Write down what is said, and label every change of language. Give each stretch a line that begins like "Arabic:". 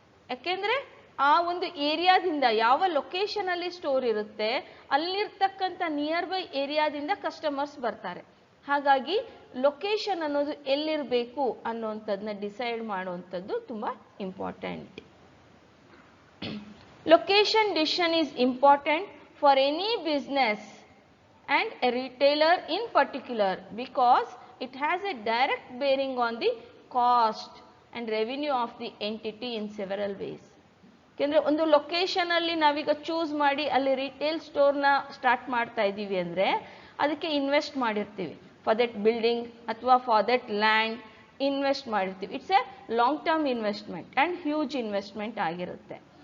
Kannada: ಯಾಕೆಂದರೆ ಆ ಒಂದು ಏರಿಯಾದಿಂದ, ಯಾವ ಲೊಕೇಶನಲ್ಲಿ ಸ್ಟೋರ್ ಇರುತ್ತೆ ಅಲ್ಲಿರ್ತಕ್ಕಂಥ ನಿಯರ್ ಬೈ ಏರಿಯಾದಿಂದ ಕಸ್ಟಮರ್ಸ್ ಬರ್ತಾರೆ. ಹಾಗಾಗಿ ಲೊಕೇಶನ್ ಅನ್ನೋದು ಎಲ್ಲಿರಬೇಕು ಅನ್ನೋವಂಥದ್ದನ್ನ ಡಿಸೈಡ್ ಮಾಡುವಂಥದ್ದು ತುಂಬ important.
English: Location decision is important for any business and a retailer in particular because it has a direct bearing on the cost and revenue of the entity in several ways.
Kannada: ಯಾಕೆಂದರೆ ಒಂದು ಲೊಕೇಶನಲ್ಲಿ ನಾವೀಗ choose ಮಾಡಿ ಅಲ್ಲಿ retail ಸ್ಟೋರ್ನ start ಮಾಡ್ತಾ ಇದ್ದೀವಿ ಅಂದರೆ ಅದಕ್ಕೆ invest ಮಾಡಿರ್ತೀವಿ.
English: for that building ಅಥವಾ for that land
Kannada: ಇನ್ವೆಸ್ಟ್ ಮಾಡಿರ್ತೀವಿ.
English: It's a long term investment and huge investment ಆಗಿರುತ್ತೆ.